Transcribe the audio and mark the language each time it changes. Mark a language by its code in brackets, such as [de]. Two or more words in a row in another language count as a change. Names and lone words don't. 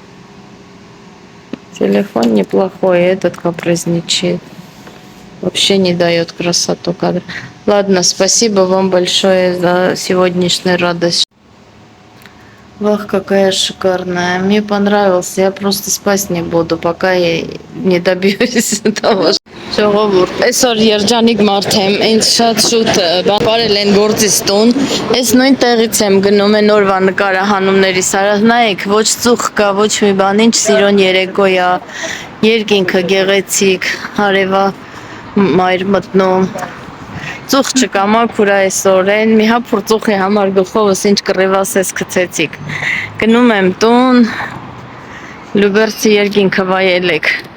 [ru] Телефон неплохой, этот капризничает. Вообще не дает красоту кадра. Ладно, спасибо вам большое за сегодняшнюю радость. Вах, какая шикарная. Мне понравился. Я просто спать не буду, пока я не добьюсь того. [hy] Այսօր երջանիկ մարդ եմ, ինձ շատ շուտ բարել են գործից տուն, ես նույն տեղից եմ գնում են օրվա նկարահանումների սարած, նայեք, ոչ ծուխ կա, ոչ մի բան, ինչ սիրոն երեկո է, երկինքը գեղեցիկ, հարևա մայր մտնում, ծուխ չկա, մաքուր է այսօր, են մի հապուր ծուխի համար գլխովս ինչ կռիվաս ես գցեցիք, գնում եմ տուն, Լուբերցի երկինքը վայելեք,